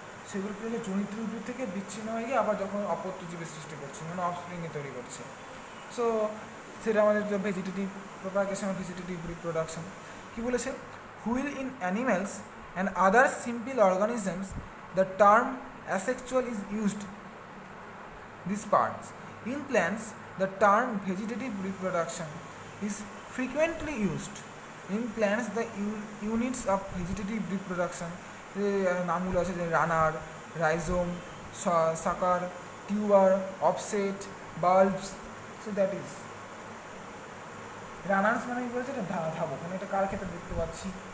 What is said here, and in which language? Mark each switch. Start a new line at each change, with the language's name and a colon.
Bangla: সেগুলো কী হলো জনিত্র উদ্ভিদ থেকে বিচ্ছিন্ন হয়ে গিয়ে আবার যখন অপত্যজীবী সৃষ্টি করছে মানে অফস্প্রিংয়ে তৈরি করছে। সো সেটা আমাদের যে vegetative propagation of vegetative reproduction কী বলেছে,
English: While in animals and other simple organisms the term asexual is used these parts. In plants, the term vegetative reproduction is frequently used. In plants, the units of vegetative reproduction
Bangla: নামগুলো আছে যে রানার, rhizome, সাকার, tuber, offset, bulbs. So that is runners মানে কী বলেছে, এটা ধাবক, মানে এটা কার ক্ষেত্রে দেখতে পাচ্ছি।